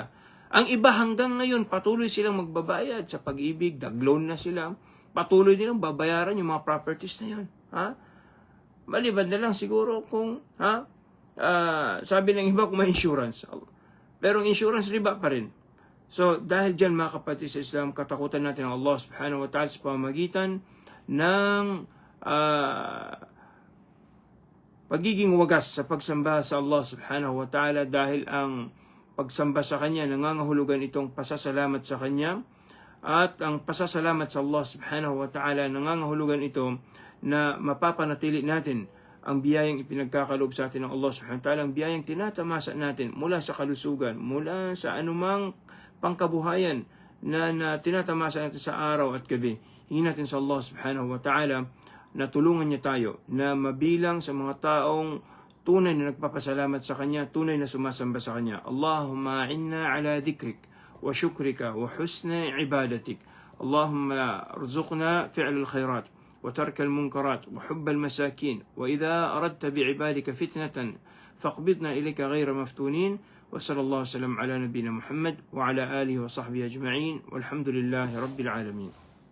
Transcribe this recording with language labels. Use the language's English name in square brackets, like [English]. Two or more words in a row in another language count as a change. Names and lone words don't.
[Filipino] Ang iba hanggang ngayon patuloy silang magbabayad sa pag-ibig, nag-loan na sila. Patuloy nilang babayaran yung mga properties na yun. Ha? Maliban na lang siguro kung sabi ng iba kung may insurance. Pero ang insurance riba pa rin. So, dahil dyan mga kapatid sa Islam, katakutan natin ang Allah [Arabic] سبحانه وتعالى [Filipino] sa pamamagitan ng pagiging wagas sa pagsamba sa Allah [Arabic] سبحانه وتعالى [Filipino] dahil ang pagsamba sa Kanya, nangangahulugan itong pasasalamat sa Kanya at ang pasasalamat sa Allah [Arabic] سبحانه وتعالى, [Filipino] nangangahulugan ito na mapapanatili natin ang biyayang ipinagkakaloob sa atin ng Allah [Arabic] سبحانه وتعالى, [Filipino] ang biyayang tinatamasa natin mula sa kalusugan, mula sa anumang pangkabuhayan na tinatamasa natin sa araw at gabi. Hingin natin sa Allah [Arabic] سبحانه وتعالى [Filipino] na tulungan niya tayo na mabilang sa mga taong tunay na nagpapasalamat sa Kanya, tunay na sumasamba sa Kanya. [Arabic] اللهم إنا على ذكرك وشكرك وحسن عبادتك. اللهم ارزقنا فعل الخيرات وترك المنكرات وحب المساكين وإذا أردت بعبادك فتنة فاقبضنا إليك غير مفتونين. وصلى الله وسلم على نبينا محمد وعلى آله وصحبه أجمعين والحمد لله رب العالمين.